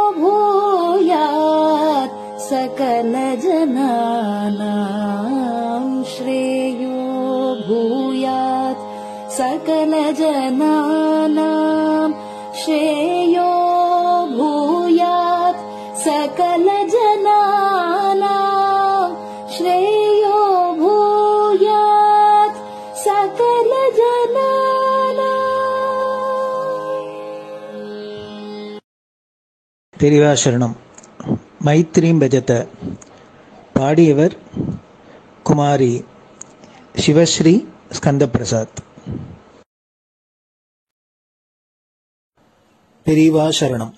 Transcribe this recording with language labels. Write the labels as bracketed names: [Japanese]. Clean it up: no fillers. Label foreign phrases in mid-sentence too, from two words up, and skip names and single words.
[Sanskrit] भूयात् सकलजनानां श्रेयो भूयात् सकलजनानां श्रेयो भूयात् सकलजनानां श्रेयो भूयात् सकलजनानां. [Tamil] பெரிவாசரணம். [Sanskrit] मैत्रीं भजत. [Tamil] பாடியவர் குமாரி சிவஸ்ரீ ஸ்கந்தபிரசாத். பெரியவா சரணம்.